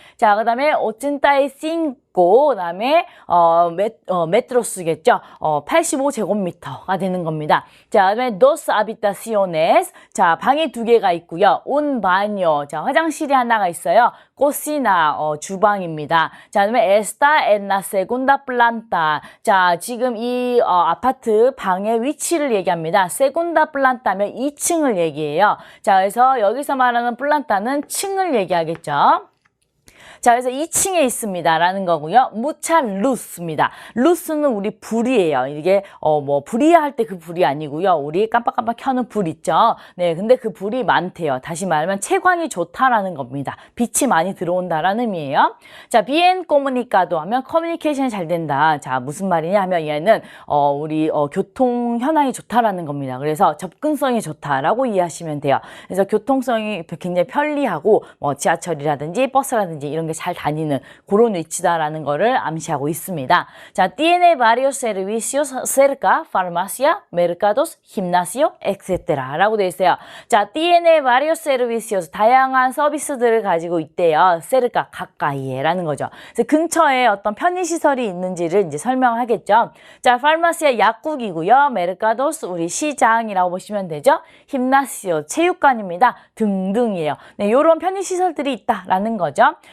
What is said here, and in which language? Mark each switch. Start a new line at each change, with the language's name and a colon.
Korean: 자, 그 다음에 오친타이 싱고, 그 다음에 메트로스겠죠. 85제곱미터가 되는 겁니다. 자, 그 다음에
Spanish: dos habitaciones.
Korean: 자, 방이 2개가 있고요. un baño. 자, 화장실이 하나가 있어요. cocina, 주방입니다.
Spanish: 자, 그 다음에 está en la segunda planta.
Korean: 자, 지금 이 아파트 방의 위치를 얘기합니다. segunda planta면 2층을 얘기해요. 자, 그래서 여기서 말하는 플란타는 층을 얘기하겠죠. 자, 그래서 2층에 있습니다. 라는 거고요. 무차 루스입니다. 루스는 우리 불이에요. 이게, 불이야 할 때 그 불이 아니고요. 우리 깜빡깜빡 켜는 불 있죠. 네, 근데 그 불이 많대요. 다시 말하면 채광이 좋다라는 겁니다. 빛이 많이 들어온다라는 의미예요. 자,
Spanish: bien comunicado
Korean: 하면 커뮤니케이션이 잘 된다. 자, 무슨 말이냐 하면 얘는, 우리, 교통 현황이 좋다라는 겁니다. 그래서 접근성이 좋다라고 이해하시면 돼요. 그래서 교통성이 굉장히 편리하고, 지하철이라든지 버스라든지 이런 게 잘 다니는 그런 위치다라는 거를 암시하고 있습니다.
Spanish: 자, tiene varios servicios cerca, farmacia, mercados, gimnasio, etc.
Korean: 라고 되어 있어요. 자,
Spanish: tiene varios servicios,
Korean: 다양한 서비스들을 가지고 있대요. cerca, 가까이에 라는 거죠. 그래서 근처에 어떤 편의시설이 있는지를 이제 설명하겠죠. 자, farmacia, 약국이고요. mercados, 우리 시장이라고 보시면 되죠. gimnasio, 체육관입니다. 등등이에요. 네, 요런 편의시설들이 있다라는 거죠.